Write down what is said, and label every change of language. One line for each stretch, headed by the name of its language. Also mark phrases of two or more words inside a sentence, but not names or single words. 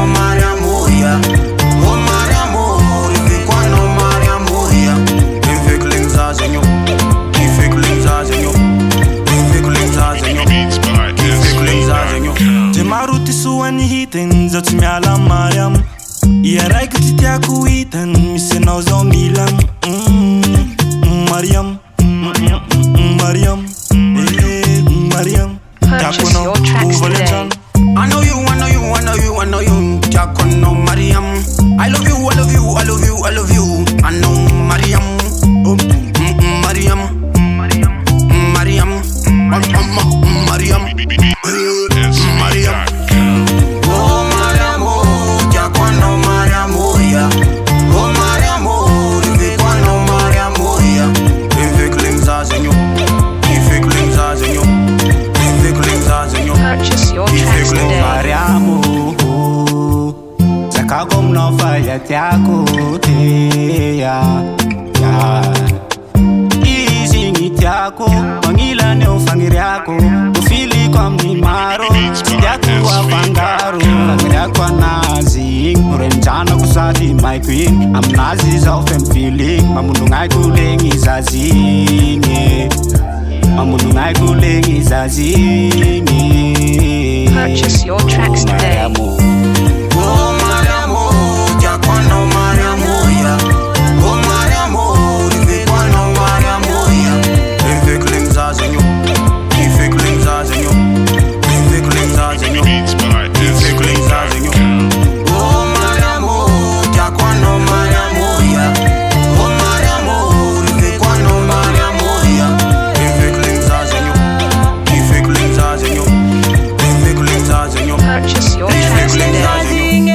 Malagasy: mariamoya oh mariamo reveko anao mariamoya reveko legny zazagno reveko legny zazagno reveko legny zazagno reveko legny zazagno je maro ty soany hitany zao tsy miala mariamo ia raiky ty tiako hitany misy anao zao milam mariam mariam mariam
English: Purchase your tracks today. I know you, I know you, I know you, I know you.
Malagasy: Tiako no Mariam.
English: I love you, I love you, I love you, I love you. I know Mariam. Mariam. Mariam. Mariam. Mariam. Oh Mariam,
Malagasy: oh tiako no Mariam,
English: oh yeah.
Malagasy: Oh Mariam, oh reveko no Mariam,
English: oh yeah.
Malagasy: Reveko legny zazagno. Reveko legny zazagno. Reveko legny zazagno.
English: Purchase your tracks today.
Malagasy: Mariamo zakako aminao faly tiako tea izy igny tiako magnilany eo fagniriako tofiliko amin'ny maro tsy tiako afangaro fagniriako anazy igny renjanako sady maiko igny aminazy zao fe mifiligny mamonognaiko legny zazy igny mamonognaiko legny zazy igny.
English: Purchase your tracks today.
Malagasy: Oh Mariamo, tiako anao mariamoya. Oh Mariamo, reveko anao mariamoya. Reveko legny zazagno, reveko legny zazagno, reveko legny zazagno, reveko legny zazagno. Oh Mariamo, tiako anao mariamoya. Oh Mariamo, reveko anao mariamoya. Reveko legny zazagno, reveko legny zazagno, reveko legny zazagno.
English: Purchase your tracks today.